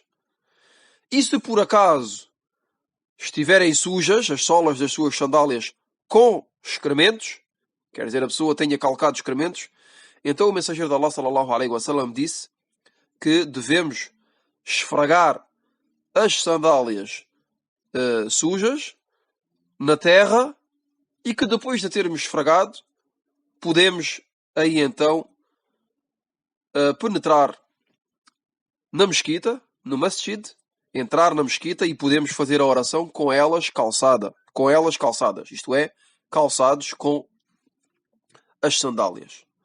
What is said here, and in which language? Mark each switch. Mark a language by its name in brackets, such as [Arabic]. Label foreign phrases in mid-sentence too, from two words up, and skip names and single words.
[Portuguese] E se por acaso estiverem sujas as solas das suas sandálias com excrementos, quer dizer, a pessoa tenha calcado excrementos, então o mensageiro de Allah [Arabic] صلى الله عليه وسلم [Portuguese] disse que devemos esfregar as sandálias sujas na terra e que depois de termos esfregado podemos aí então penetrar na mesquita, no masjid, entrar na mesquita e podemos fazer a oração com elas calçadas, isto é, calçados com as sandálias.